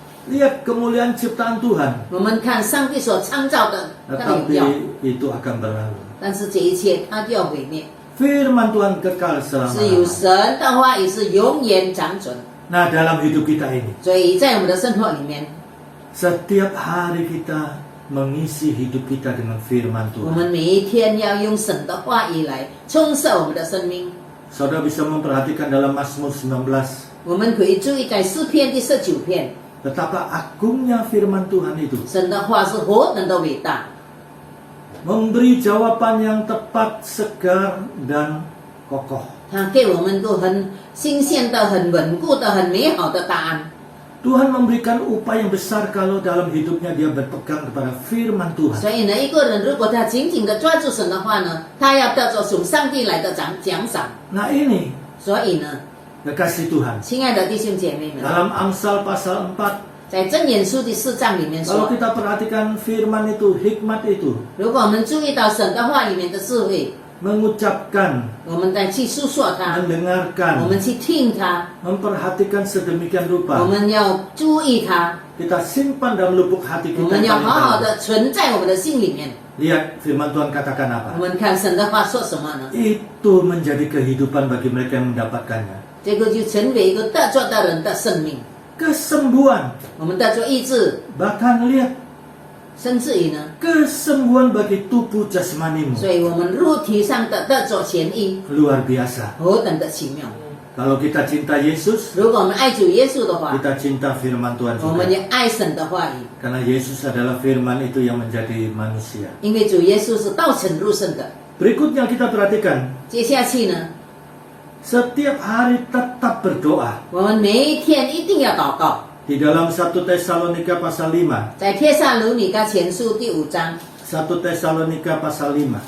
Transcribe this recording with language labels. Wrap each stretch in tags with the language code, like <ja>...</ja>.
<id>Lihat kemuliaan ciptaan Tuhan,</id> <zh>我们看上帝所创造的它的荣耀，</zh> <id>tetapi itu akan berlalu.</id> <zh>但是这一切它就要毁灭。</zh> <id>firman Tuhan kekal</id> <zh>只有</zh> <id>selama-lamanya.</id> <zh>神的话语是永远长存。</zh> <id>Nah, dalam hidup kita ini,</id> <zh>所以在我们的生活里面，</zh> <id>setiap hari kita mengisi hidup kita dengan firman</id> <zh>我</zh> <id>Tuhan.</id> <zh>们每一天要用神的话语来充实我们的生命。</zh> <id>Saudara bisa memperhatikan dalam Mazmur 19,</id> <zh>我们可以注意在诗篇第19篇，</zh> <id>betapa agungnya firman Tuhan itu.</id> <zh>神的话是何等的伟大，</zh> <id>Memberi jawaban yang tepat, segar, dan kokoh.</id> <zh>他给我们都很新鲜的、很稳固的、很美好的答案。</zh> <id>Tuhan memberikan upaya yang besar kalau dalam hidupnya dia berpegang kepada firman Tuhan.</id> <zh>所以呢，一个人如果他紧紧的抓住神的话呢，他要得着从上帝来的奖赏。</zh> <id>Nah ini,</id> <zh>所以呢，</zh> <id>kekasih Tuhan.</id> <zh>亲爱的弟兄姐妹们，</zh> <id>Dalam Amsal pasal 4,</id> <zh>在箴言书第4章里面</zh> <id>kalau kita perhatikan firman itu, hikmat itu,</id> <zh>如果我们注意到神的话里面的智慧，</zh> <id>mengucapkan,</id> <zh>我们再去诉说它，</zh> <id>mendengarkan,</id> <zh>我们去听它，</zh> <id>memperhatikan sedemikian</id> <zh>我</zh> <id>rupa.</id> <zh>们要注意它，</zh> <id>Kita simpan dalam lubuk hati</id> <zh>我们</zh> <id>yang</id> <zh>要</zh> <id>paling</id> <zh>好好</zh> <id>dalam.</id> <zh>的存在我们的心里面。</zh> <id>Lihat firman Tuhan katakan</id> <zh>我</zh> <id>apa.</id> <zh>们看神的话说什么呢？</zh> <id>Itu menjadi kehidupan bagi mereka yang mendapatkannya.</id> <zh>这个就成为一个得着的人的生命。</zh> <id>Kesembuhan.</id> <zh>我们得着医治，</zh> <id>Bahkan lihat,</id> <zh>甚至于呢，</zh> <id>kesembuhan bagi tubuh jasmanimu.</id> <zh>所以我们肉体上的得着痊愈，</zh> <id>Luar biasa.</id> <zh>何等的奇妙！</zh> <id>Kalau kita cinta Yesus,</id> <zh>如果我们爱主耶稣的话，</zh> <id>kita cinta firman Tuhan</id> <zh>我们</zh> <id>juga.</id> <zh>也爱神的话语，</zh> <id>Karena Yesus adalah firman itu yang menjadi manusia.</id> <zh>因为主耶稣是道成肉身的。</zh> <id>Berikutnya kita perhatikan,</id> <zh>接下去呢，</zh> <id>setiap hari tetap berdoa.</id> <zh>我们每一天一定要祷告。</zh> <id>Di dalam 1 Tesalonika pasal 5,</id> <zh>在帖撒罗尼迦前书第5章，</zh> <id>1 Tesalonika pasal 5,</id>